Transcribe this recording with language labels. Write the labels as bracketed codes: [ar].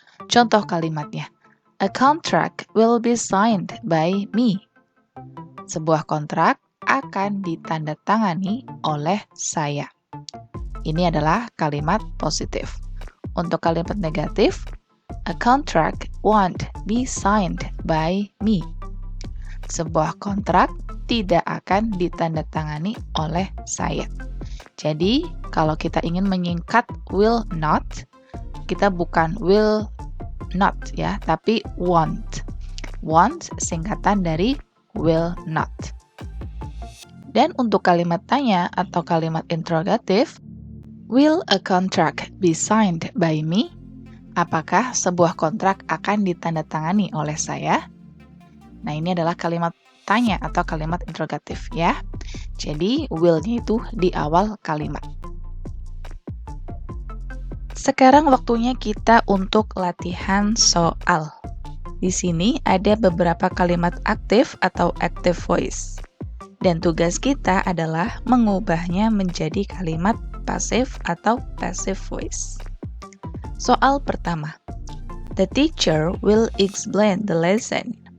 [id] Contoh kalimatnya, [en] a contract will be signed by me. [id] Sebuah kontrak akan ditandatangani oleh saya. Ini adalah kalimat positif. Untuk kalimat negatif, [en] a contract won't be signed by me. [id] Sebuah kontrak tidak akan ditandatangani oleh saya. Jadi, kalau kita ingin menyingkat will not, kita bukan will not, ya, tapi won't. [en] Want [id] singkatan dari [en] will not. [id] Dan untuk kalimat tanya atau kalimat interrogatif, [en] will a contract be signed by me? [id] Apakah sebuah kontrak akan ditandatangani oleh saya? Nah, ini adalah kalimat tanya atau kalimat interrogatif, ya. Jadi, will-nya itu di awal kalimat. Sekarang waktunya kita untuk latihan soal. Di sini ada beberapa kalimat aktif atau active voice. Dan tugas kita adalah mengubahnya menjadi kalimat pasif atau passive voice. Soal pertama. [en] The teacher will explain the lesson.